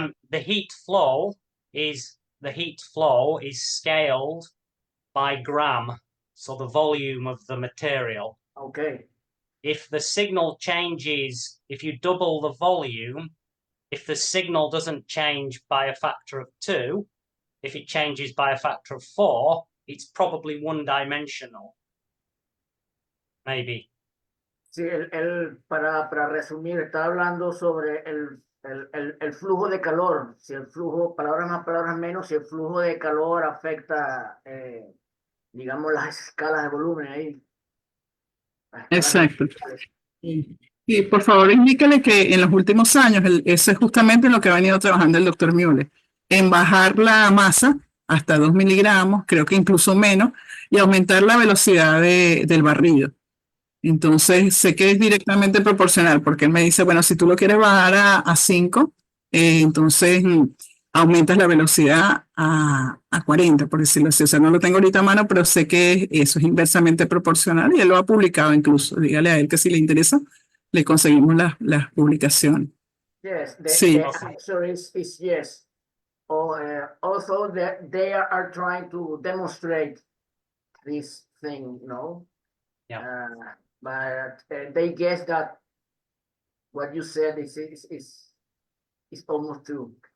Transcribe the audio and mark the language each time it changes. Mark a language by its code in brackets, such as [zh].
[en] The heat flow is scaled by gram, so the volume of the material. Okay. If the signal changes, if you double the volume, if the signal doesn't change by a factor of 2, if it changes by a factor of 4, it's probably one-dimensional. Maybe. [es] Sí, para resumir, está hablando sobre el flujo de calor, si el flujo, palabras más, palabras menos, si el flujo de calor afecta, digamos, las escalas de volumen ahí, las escalas Exacto. verticales. Y por favor, indícale que en los últimos años, eso es justamente lo que ha venido trabajando el doctor Müller, en bajar la masa hasta 2 miligramos, creo que incluso menos, y aumentar la velocidad del barrido. Entonces, sé que es directamente proporcional, porque él me dice, bueno, si tú lo quieres bajar a 5, entonces aumentas la velocidad a 40, por decirlo así. O sea, no lo tengo ahorita a mano, pero sé que eso es inversamente proporcional y él lo ha publicado incluso. Dígale a él que si le interesa, le conseguimos las publicaciones. [en] Yes, [es] Sí, [en] the answer is yes. Also, they are trying to demonstrate this thing, no? Yeah. But they guess that what you said is almost true.